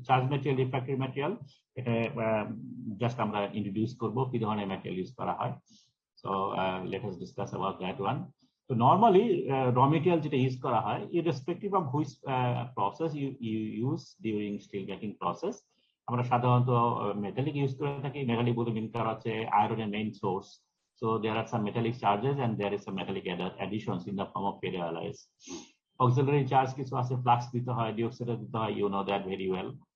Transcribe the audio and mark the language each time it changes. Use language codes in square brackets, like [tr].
[bn] Charge material, refractive material, এটা just আমরা introduce করবো কি ধরনের ম্যাটেরিয়াল ইউজ করা হয়। [en] So let us discuss about that one. [bn] তো নর্মালি র মেটেরিয়াল যেটা ইউজ করা হয়, [en] irrespective of which process you use [bn] during still making process, আমরা সাধারণত মেটালিক ইউজ করে থাকি। মেটালিক বলতে মিন করা হচ্ছে আয়রনের main source. [en] So there are some metallic charges and there is some metallic additions in the form of ferroalloys. [bn] Auxiliary charge কিছু আছে, ফ্লাক্স দিতে হয়, ডিঅক্সাইড দিতে হয়, [en] you know that very well.